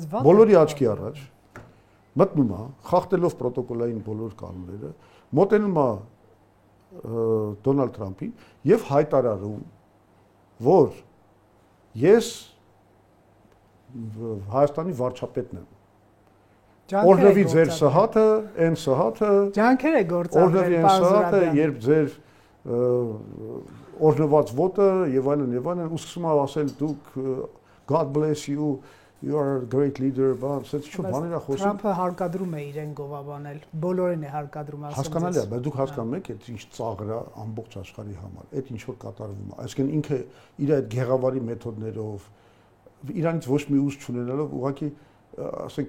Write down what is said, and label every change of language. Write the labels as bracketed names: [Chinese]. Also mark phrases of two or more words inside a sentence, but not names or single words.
[Armenian] բոլորի աչքի առաջ մտնում է, խախտելով պրոտոկոլային բոլոր կանոնները, մոտենում է Դոնալդ Թրամփին եւ հայտարարում, որ ես Հայաստանի վարչապետն եմ։ Օրհնվի ձեր սահաթը, այն սահաթը, ջանքեր է գործադրել, օրհնվի այն սահաթը, երբ ձեր օրհնված ոտը եւ այլն, ու սկսում է ասել դուք [English] God bless you, you are a great leader, [Armenian] բան, ասած ինչ բաներ է խոսում։ Թրամփը հարկադրում է իրեն գովաբանել, բոլորին է հարկադրում ասում։ Հասկանալի է, բայց դուք հասկանում եք, այդ ինչ ծաղր է ամբողջ աշխարհի համար, այդ ինչ որ կատարվում է։ Այսինքն ինքը իր այդ գեղավարի մեթոդներով, իրանից ոչ մի ուժ չունենալով, ուղղակի ասենք